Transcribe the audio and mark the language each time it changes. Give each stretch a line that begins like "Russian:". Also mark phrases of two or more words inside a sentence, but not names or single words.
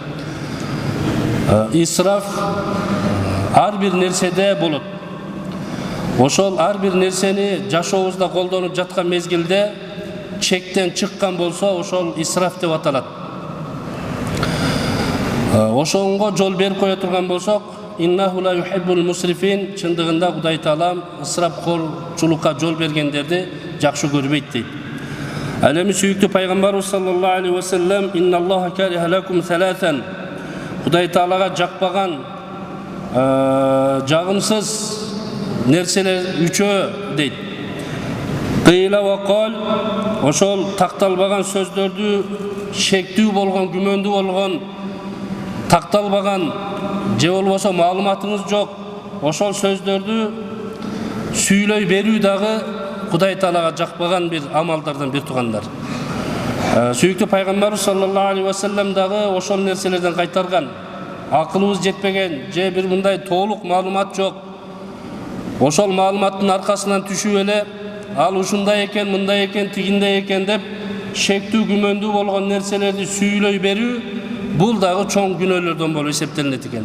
Kyrgyz: Исраф ар бир нерседе болот. Ошол ар бир нерсени жашообузда колдонуп жаткан мезгилде чектен чыккан болсо, ошол исраф деп аталат. Ошонго жол берип кое турган болсок,
Arabic: إنه لا يحب المسرفين,
Kyrgyz: чындыгында Кудай Таала ысырапкорчулукка жол бергендерди жакшы көрбөйт дейт. Ал эми сүйүктүү пайгамбарыбыз
Arabic: صلى الله عليه وسلم إن الله كره لكم ثلاثا,
Kyrgyz: Кудай Таалага жакпаган жагымсыз нерселер үчөө дейт.
Arabic: قيل وقال,
Kyrgyz: ошол такталбаган сөздөрдү, шектүү болгон, күмөндүү болгон, такталбаган же болбосо маалыматыңыз жок, ошол сөздөрдү сүйлөй берүү дагы Кудай Таалага жакпаган бир амалдардан бир тугандар. Сүйүктүү пайгамбарыбыз
Arabic: صلى الله عليه وسلم
Kyrgyz: дагы ошол нерселерден кайтарган. Акылыбыз жетпеген же бир мындай толук маалымат жок. Ошол маалыматтын аркасынан түшүп эле ал ушундай экен, мындай экен, тигиндей экен деп шектүү, күмөндүү болгон нерселерди сүйлөй берүү бул дагы чоң күнөөлөрдөн болуп эсептелет экен.